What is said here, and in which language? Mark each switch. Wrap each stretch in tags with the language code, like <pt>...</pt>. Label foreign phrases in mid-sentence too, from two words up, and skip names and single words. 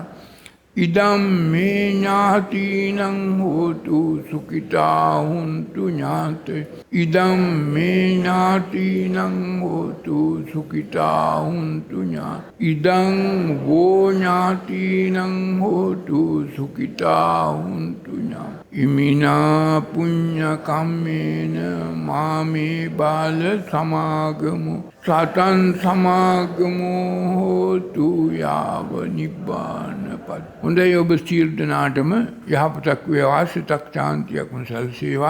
<pi>ඉදම් මේ ඥාතිනං හෝතු සුඛිතා හුන්තු ඥාතේ. ඉදම් මේ ඥාතිනං හෝතු සුඛිතා හුන්තු ඥාතේ. ඉදං වෝ ඥාතිනං හෝතු සුඛිතා හුන්තු ඥාතේ. ඉමිනා පුඤ්ඤ කම්මේන මාමේ බාල සමාගමු සතං සමාගමු හෝතු යාව නිබ්බානපත්.</pi> <si>හොඳයි, ඔබ සියලු දෙනාටම යහපතක් වේවා, සිතක් ශාන්තියක් සැලසේවා.</si>